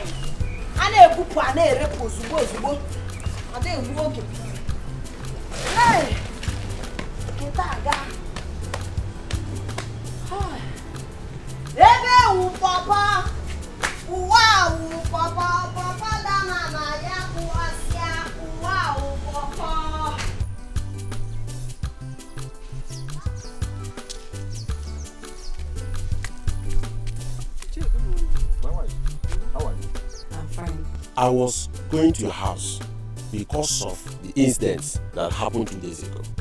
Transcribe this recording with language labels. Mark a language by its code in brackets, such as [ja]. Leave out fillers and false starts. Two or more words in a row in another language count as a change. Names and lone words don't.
[en] I never put a repose. Hey! Ebe papa, wow, papa, papa, dana ya kuasia, wow, papa. How are you? I'm fine. I was going to your house because of the incident that happened 2 days ago.